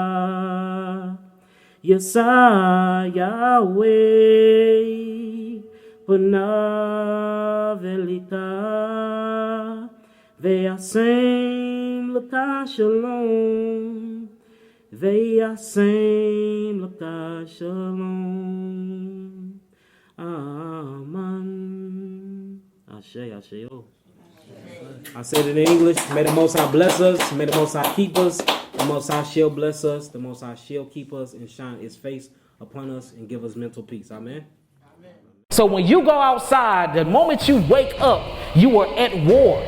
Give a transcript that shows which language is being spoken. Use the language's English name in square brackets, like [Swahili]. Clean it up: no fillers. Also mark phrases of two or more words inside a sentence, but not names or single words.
[Hebrew] ישא יהוה פניו אליך וישם לך שלום וישם לך שלום. [Yoruba] Amen. Ashe, Ashe, oh. [English] I said it in English. May the Most High bless us. May the Most High keep us. The Most High shall bless us. The Most High shall keep us and shine His face upon us and give us mental peace. Amen. So when you go outside, the moment you wake up, you are at war.